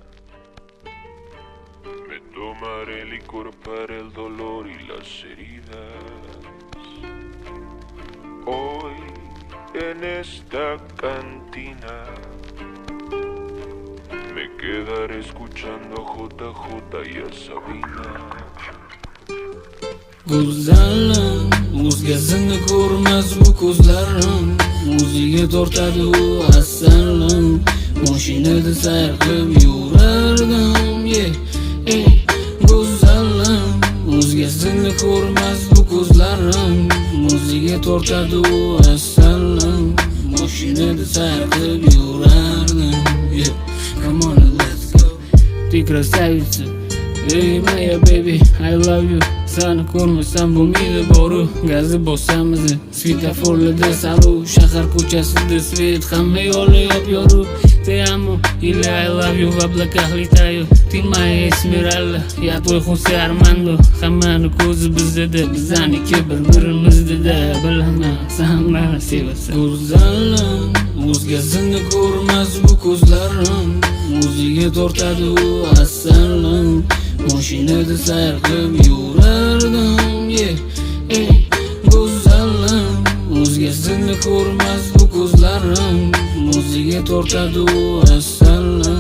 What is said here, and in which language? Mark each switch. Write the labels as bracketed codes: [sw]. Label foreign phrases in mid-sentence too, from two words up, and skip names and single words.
[es] Me tomaré licor para el dolor y las heridas. Hoy en esta cantina me quedaré escuchando a JJ y a Sabina. [uz] Go'zalım, o'zgasini ko'rmas bu ko'zlarim, o'ziga tortadi u asalim. Mashinada sayr qilib yurardim, go'zalım, o'zgasini ko'rmas bu ko'zlarim, o'ziga tortadi u asalim. Mashinada sayr qilib yurardim, [en] Come on, let's go. [ru] Ты красавица, [en] hey моя baby, I love you. [uz] Seni ko'rmasam bo'lmaydi boru, gazi bosamiz svetoforlarda saru, shahar ko'chasida svet, hamma yo'li yop-yoruq. [es] Te amo y [en] I love you [ru] в облаках летаю. Ты моя Esmeralda, я твой Хосе Армандо. [uz] Hammani ko'zi bizda, bizaniki bir-birimizda. Bilaman, sen meni sevasan. Go'zalim, o'zgasini ko'rmas bu ko'zlarim, o'ziga tortadi u asalim. Mashinada sayr qilib yurardim, go'zalım, o'zgasini ko'rmas bu ko'zlarim, o'ziga tortadi u asalim.